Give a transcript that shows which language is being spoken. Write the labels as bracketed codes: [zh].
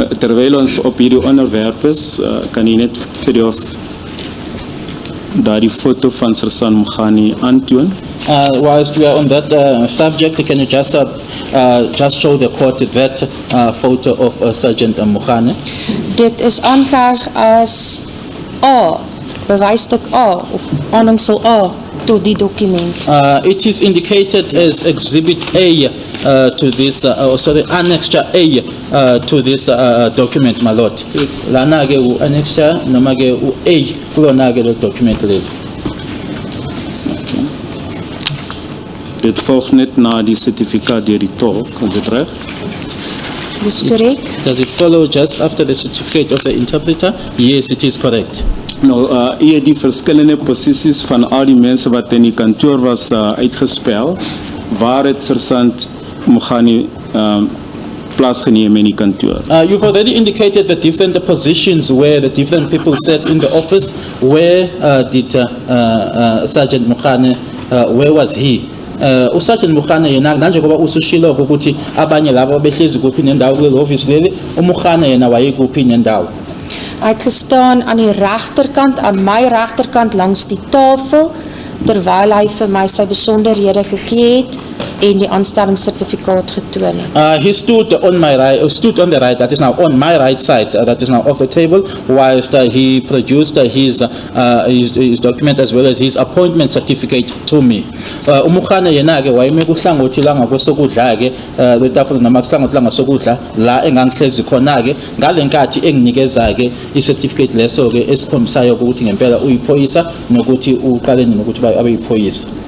[af] Terwyl ons op hierdie onderwerp is, kan jy net vir jou daardie foto van Sergeant Mogani aantoon? [en] Whilst we are on that subject, can you just show the court that photo of Sergeant Mukhane? [af] Dit is aangeheg as A, bewysstuk A, of aanhangsel A, tot die dokument. [en] It is indicated as Exhibit A to this, Annexure A to this document, my lord. [zu] Lana ke u Annexure, noma ke u A, kulona ke lo document le. [af] Dit volg net na die sertifikaat deur die tolk, is dit reg? Dis korrek. [en] Does it follow just after the certificate of the interpreter? Yes, it is correct. [af] Nou, hier die verskillende posisies van al die mense wat in die kantoor was uitgespel, waar het sergeant Mogani plaatsgeneem in die kantoor? [en] You've already indicated the different positions where the different people sat in the office. Where did Sergeant Mugane, where was he? [zu] Sergeant Mugane yena nanje ngoba usushilo ukuthi abanye labo behlezi kuphi nendawo kule office leli, uMugane yena wayekuphi nendawo? [af] Ek gestaan aan die regterkant, aan my regterkant langs die tafel, terwyl hy vir my sy besonderhede gegee het en die aanstellingssertifikaat getoon het. [en] He stood on my right, stood on the right, that is now on my right side, that is now off the table, whilst he produced his documents as well as his appointment certificate to me. [zu] Umugane yena ke wayeme kuhlangothi la ngakwesokudla ke letafula noma kuhlangothi la ngasokudla la engangihlezi khona ke ngalenkathi enginikeza ke i-certificate leso ke esikhombisayo ukuthi ngempela uyiphoyisa nokuthi uqale nokuthi abe yiphoyisa.